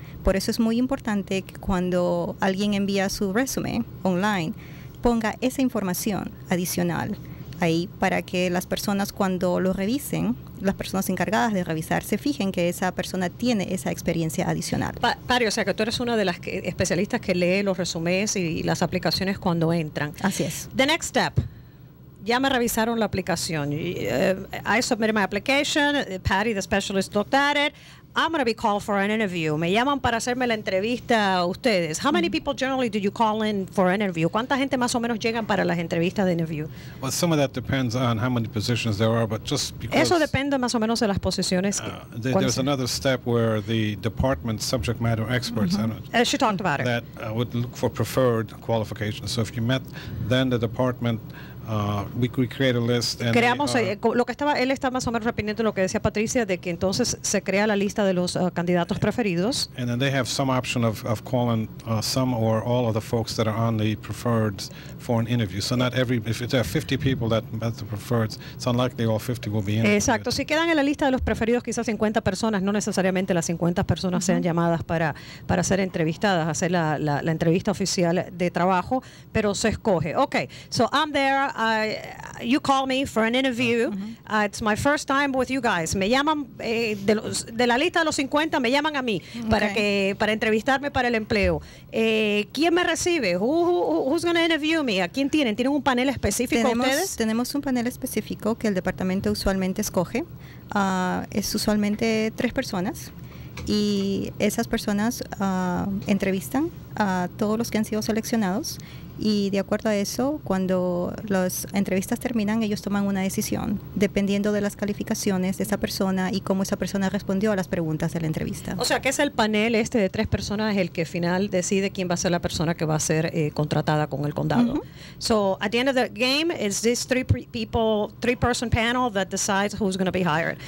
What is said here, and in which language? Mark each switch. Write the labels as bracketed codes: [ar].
[es] Por eso es muy importante que cuando alguien envía su resumen online ponga esa información adicional ahí, para que las personas, cuando lo revisen, las personas encargadas de revisar, se fijen que esa persona tiene esa experiencia adicional. Pari, o sea que tú eres una de las especialistas que lee los resúmenes y las aplicaciones cuando entran. Así es. [en] The next step. [es] Ya me revisaron la aplicación. [en] I submitted my application. Patty, the specialist, looked at it. I'm going to be called for an interview. [es] Me llaman para hacerme la entrevista a ustedes. [en] How many people generally do you call in for an interview? [es] ¿Cuánta gente más o menos llegan para las entrevistas de interview? [en] Well, some of that depends on how many positions there are, but just because... [es] Eso depende más o menos de las posiciones. [en] There's another step where the department subject matter experts she talked about it. That would look for preferred qualifications. So if you met, then the department... we create a list and [es] creamos lo que él está más o menos repitiendo lo que decía Patricia, de que entonces se crea la lista de los candidatos preferidos. [en] And then they have some option of calling some or all of the folks that are on the preferred for an interview. So not if there are 50 people that met the preferred, it's unlikely all 50 will be interviewed. [es] Exacto. Si quedan en la lista de los preferidos quizás 50 personas, no necesariamente las 50 personas sean llamadas para ser entrevistadas, hacer la entrevista oficial de trabajo, pero se escoge. [en] Okay, so I'm there. You call me for an interview. It's my first time with you guys. [es] Me llaman de la lista de los 50, me llaman a mí para entrevistarme para el empleo. ¿Quién me recibe? [en] Who's going to interview me? [es] ¿A quién tienen? ¿Tienen un panel específico ustedes? Tenemos un panel específico que el departamento usualmente escoge. Es usualmente 3 personas. Y esas personas entrevistan a todos los que han sido seleccionados, y de acuerdo a eso, cuando las entrevistas terminan, ellos toman una decisión dependiendo de las calificaciones de esa persona y cómo esa persona respondió a las preguntas de la entrevista. O sea, que es el panel de 3 personas el que al final decide quién va a ser la persona que va a ser contratada con el condado. [en] So at the end of the game, is this 3-person panel that decides who's going to be hired?